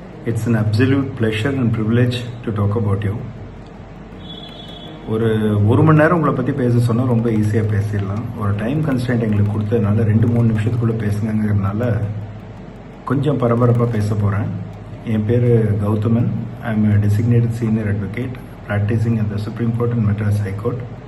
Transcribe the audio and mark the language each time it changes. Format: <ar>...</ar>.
<en>It's an absolute pleasure and privilege to talk about you.</en> <ta>ஒரு மணி நேரம் உங்களை பற்றி பேச சொன்னால் ரொம்ப ஈஸியாக பேசிடலாம். ஒரு டைம் கன்ஸ்டன்ட் எங்களுக்கு கொடுத்ததுனால 2-3 நிமிஷத்துக்குள்ளே பேசுங்கிறதுனால கொஞ்சம் பரபரப்பாக பேச போகிறேன். என் பேர் Gowthaman.</ta> <en>I am a designated senior advocate practicing at the Supreme Court and Madras High Court.</en>